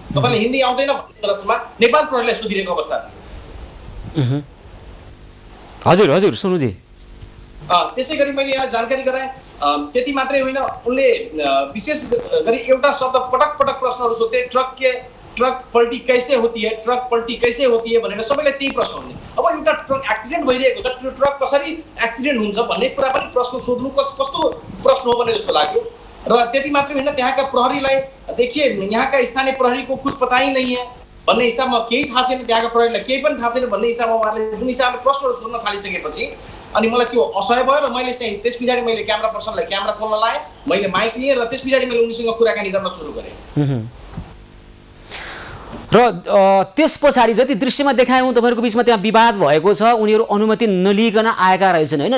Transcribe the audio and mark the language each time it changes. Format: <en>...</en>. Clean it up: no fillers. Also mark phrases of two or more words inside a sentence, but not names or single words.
<ne>तपाईँले हिन्दी आउँदैन भन्ने लक्ष्यमा नेपाल प्रहरीलाई सोधिरहेको अवस्था थियो। हजुर हजुर सोनुजी। त्यसै गरी मैले यहाँ जानकारी गराएँ। त्यति मात्रै होइन, उनले विशेष गरी एउटा शब्द पटक पटक प्रश्नहरू सोध्थे,</ne> <hi>ट्रक पल्टी कैसे होती है, ट्रक पल्टी कैसे होती है</hi> <ne>भनेर सबैलाई त्यही प्रश्न हुने। अब एउटा ट्रक एक्सिडेन्ट भइरहेको छ, त्यो ट्रक कसरी एक्सिडेन्ट हुन्छ भन्ने कुरा पनि प्रश्न सोध्नु कस्तो प्रश्न हो भन्ने जस्तो लाग्यो। र त्यति मात्रै होइन, त्यहाँका प्रहरीलाई देखिए यहाँका स्थानीय प्रहरी</ne> <hi>को कुछ पता ही नहीं है</hi> <ne>भन्ने हिसाबमा, केही थाहा छैन त्यहाँका प्रहरीलाई, केही पनि थाहा छैन भन्ने हिसाबमा उहाँले जुन हिसाबले प्रश्नहरू सोध्न थालिसकेपछि अनि मलाई त्यो असह्य भयो। र मैले चाहिँ त्यस पछाडि मैले क्यामेरा पर्सनलाई क्यामेरा खोल्न लाएँ, मैले माइक लिएँ र त्यस पछाडि मैले उनीसँग कुराकानी गर्न सुरु गरेँ। र त्यस पछाडि जति दृश्यमा देखायौँ तपाईँहरूको बिचमा त्यहाँ विवाद भएको छ, उनीहरू अनुमति नलिकन आएका रहेछन् होइन।</ne>